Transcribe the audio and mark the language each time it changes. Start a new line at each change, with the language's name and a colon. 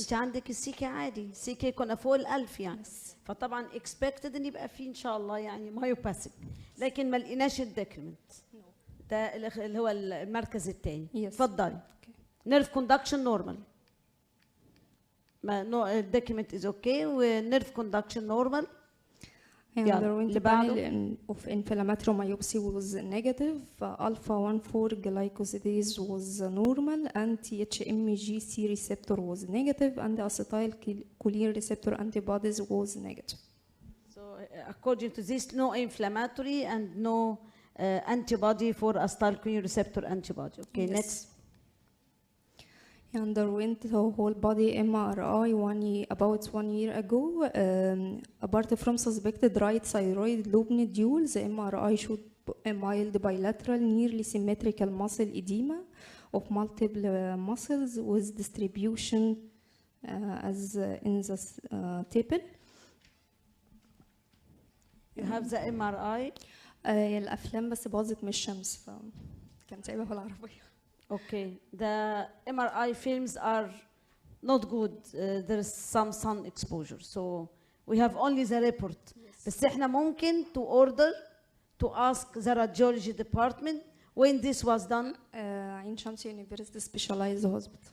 Arabic: انت عندك السيكي عادي، السيكي كنا فوق ال1000 يعني، فطبعا expected ان يبقى فيه ان شاء الله يعني مايوباثيك، لكن ما لقيناش الديكريمنت. ده اللي هو المركز الثاني. اتفضلي.
English: Nerve conduction normal. ما الديكريمنت is okay والنيرف conduction normal. The panel of inflammatory myopathy was negative. Alpha 1,4 glycosidase was normal, and THMGC receptor was negative, and the acetylcholine receptor antibodies was negative. So according to this, no inflammatory and no antibody for acetylcholine receptor antibody. Okay, next. He underwent the whole body MRI about 1 year ago. Apart from suspected right thyroid lobe nodules, the MRI showed a mild bilateral, nearly symmetrical muscle edema of multiple muscles with distribution as in the table. You have the MRI.
Arabic: الأفلام بس باظت من الشمس فكان سايبها في العربية.
English: Okay, the MRI films are not good. There is some sun exposure, so we have only the report.
Arabic: بس احنا ممكن
English: to order to ask the radiology department when this was done. عين شمس University Specialized Hospital.